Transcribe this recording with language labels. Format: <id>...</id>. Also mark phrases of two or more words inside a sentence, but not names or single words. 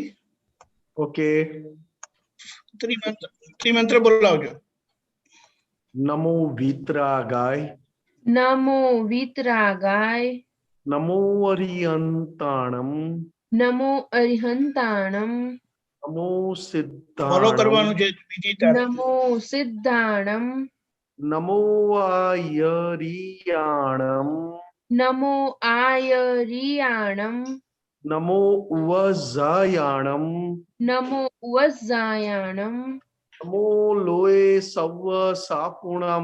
<gu>ओके ત્રિમંત્ર બોલાવજો</gu> <pra>नमो वीतरागाय नमो वीतरागाय नमो अरिहंताणम नमो अरिहंताणम नमो</pra> <gu>ફોલો</gu> <pra>સિદ્ધાણમ</pra> <gu>કરવાનું છે બીજી તારીખ</gu> <pra>नमो सिद्धाणम नमो आयरियाणम नमो आयरियाणम नमो उवजायाणम नमो उवज्जायाणम नमो लोए सव सापुणम</pra>